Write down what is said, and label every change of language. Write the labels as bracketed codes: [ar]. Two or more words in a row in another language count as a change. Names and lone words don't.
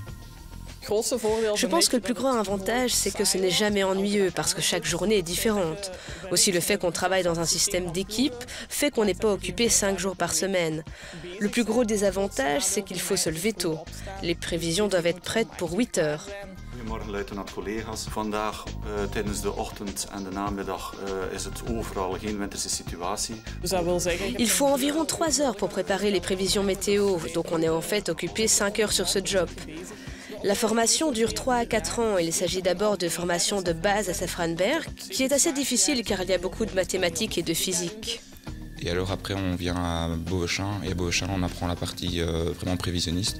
[fr] Je pense que le plus grand avantage, c'est que ce n'est jamais ennuyeux parce que chaque journée est différente. Aussi, le fait qu'on travaille dans un système d'équipe fait qu'on n'est pas occupé 5 jours par semaine. Le plus gros désavantage, c'est qu'il faut se lever tôt. Les prévisions doivent être prêtes pour 8 heures. [nl] Goedemorgen luitenant-collega's. Vandaag tijdens de ochtend en de namiddag is het overal geen winterse situatie. [fr] Il faut environ 3 heures pour préparer les prévisions météo, donc on est en fait occupé 5 heures sur ce job. La formation dure 3 à 4 ans. Il s'agit d'abord de formation de base à Safranberg, qui est assez difficile car il y a beaucoup de mathématiques et de physique. Et alors après on vient à Beauchamp, et à Beauchamp on apprend la partie vraiment prévisionniste.